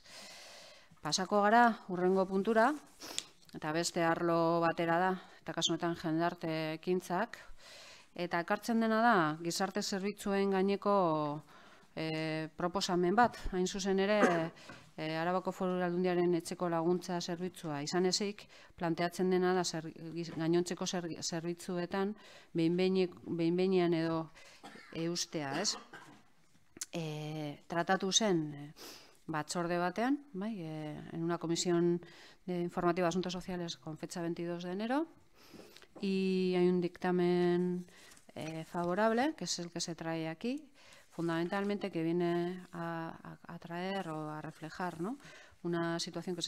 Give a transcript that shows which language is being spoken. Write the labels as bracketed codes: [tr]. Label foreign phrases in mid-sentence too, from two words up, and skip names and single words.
[eu] Pasako gara, hurrengo puntura, eta beste arlo batera da, eta kasu honetan jendarte ekintzak, eta ekartzen dena da, gizarte zerbitzuen gaineko proposamen bat, hain zuzen ere, Arabako Foru Aldundiaren etxeko laguntza zerbitzua izan ezik, planteatzen dena da gainontzeko zerbitzuetan behin-behinean edo eustea, ez? Tratatu zen batzorde batean, [es] en una comisión informativa de asuntos sociales con fecha 22 de enero, y hay un dictamen favorable, que es el que se trae aquí, fundamentalmente que viene a traer o a reflejar, ¿no?, una situación que se